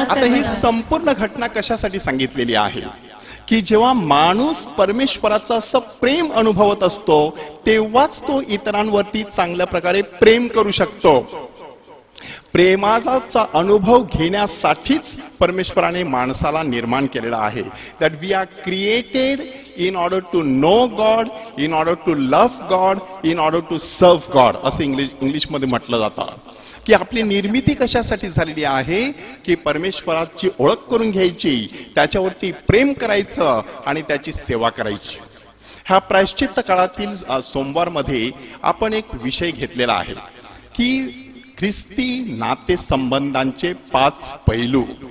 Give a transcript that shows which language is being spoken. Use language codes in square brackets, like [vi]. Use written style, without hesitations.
[mr] आता ही संपूर्ण घटना कशासाठी सांगितलेली आहे की जेव्हा माणूस परमेश्वराचं असं प्रेम अनुभवत असतो तेव्हाच तो इतरांवरती चांगल्या प्रकारे प्रेम करू शकतो. प्रेमाचा अनुभव घेण्यासाठीच परमेश्वराने माणसाला निर्माण केलेला आहे. [en] that we are created in order to know God, in order to love God, in order to serve God, [mr] असं इंग्लिशमध्ये म्हटलं जातं. की आपली निर्मिती कशासाठी झालेली आहे की परमेश्वराची ओळख करून घ्यायची, त्याच्यावरती प्रेम करायचं आणि त्याची सेवा करायची. ह्या प्रायश्चित्त काळातील सोमवारमध्ये आपण एक विषय घेतलेला आहे की ख्रिस्ती नातेसंबंधांचे 5 पैलू.